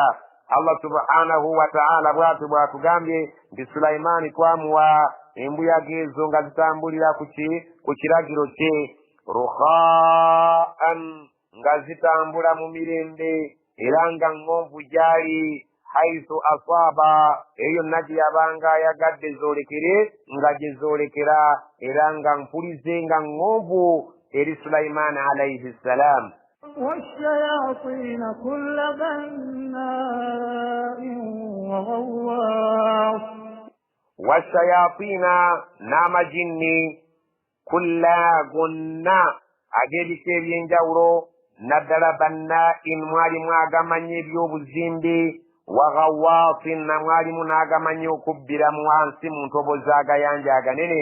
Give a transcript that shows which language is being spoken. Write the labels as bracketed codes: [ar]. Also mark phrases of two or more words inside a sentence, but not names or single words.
[lg] Allah [ar] سبحانه وتعالى [lg] bw'atyo bw'atugambye nti Sulaimaani twamuwa embuyaga ezo nga zitambulira ku kiragiro kye ruhaan nga zitambula mu mirembe era nga ŋŋonvu gyali [ar] حيث أصاب [lg] eyo yonna gye yabanga ayagadde zoolekere nga gye zoolekera era nga mpulize nga ŋŋonvu eri Sulaimaani [ar] عليه السلام. والشياطين كل بناء وغواص [lg] والشياطين n'amajinni kulla gonna ag'ebika ebyenjawulo naddala banna'in mwalimu agamanya ebyobuzimbe [ar] وغواص [lg] na mwalimu n'agamanya okubbira mu wansi mu ntobo z'agayanja aganene.